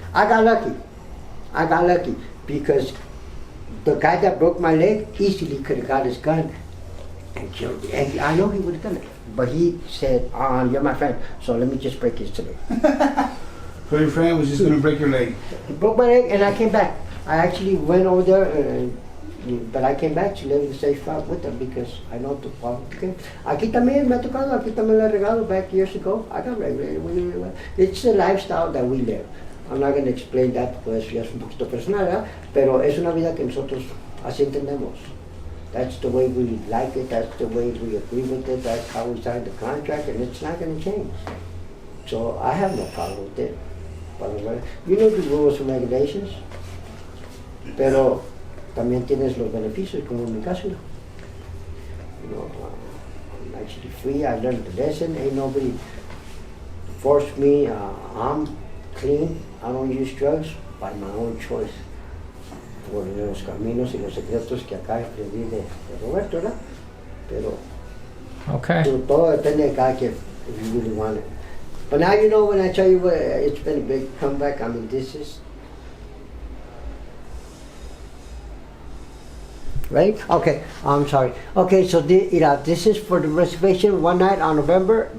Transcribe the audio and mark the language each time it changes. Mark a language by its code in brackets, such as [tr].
[en] I got lucky because the guy that broke my leg easily could have got his gun and killed me. And I know he would have done it. But he said, you're my friend, so let me just break his leg. So your friend was just going to break your leg? He broke my leg and I came back. I actually went over there, but I came back to live in the safe spot with them because I know the problem. Okay. [es] Aquí también me ha tocado, aquí también le he regado [en] back years ago. I got regulated really well. It's the lifestyle that we live. I'm not going to explain that because [es] ya es un poquito personal, ¿verdad? Pero es una vida que nosotros así entendemos. [en] That's the way we like it, that's the way we agree with it, that's how we signed the contract, and it's not going to change. So I have no problem with it. You know the rules and regulations, [es] pero también tienes los beneficios, como en mi caso. [en] I'm actually free, I learned the lesson, ain't nobody forced me. I'm clean. I don't use drugs by my own choice. [es] Por los caminos y los secretos que acá aprendí de Roberto, ¿verdad? Pero [en] Okay. [es] todo depende de cada quien, [en] if you really want it. But now you know when I tell you what, it's been a big comeback. I mean, this is... Right? Okay, I'm sorry. Okay, so this is for the reservation one night on November.